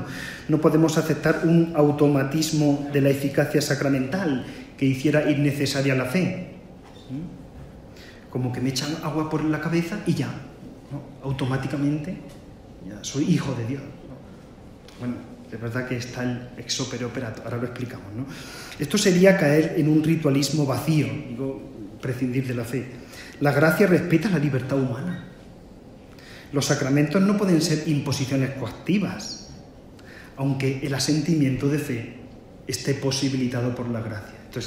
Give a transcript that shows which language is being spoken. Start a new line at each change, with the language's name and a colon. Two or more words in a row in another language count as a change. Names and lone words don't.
Spanish: No podemos aceptar un automatismo de la eficacia sacramental que hiciera innecesaria la fe. Como que me echan agua por la cabeza y ya, ¿no? Automáticamente ya soy hijo de Dios, ¿no? Bueno, es verdad que está el
Latin: ex opere operato,
Spanish: ahora lo explicamos, ¿no? Esto sería caer en un ritualismo vacío, digo, prescindir de la fe. La gracia respeta la libertad humana. Los sacramentos no pueden ser imposiciones coactivas, aunque el asentimiento de fe esté posibilitado por la gracia.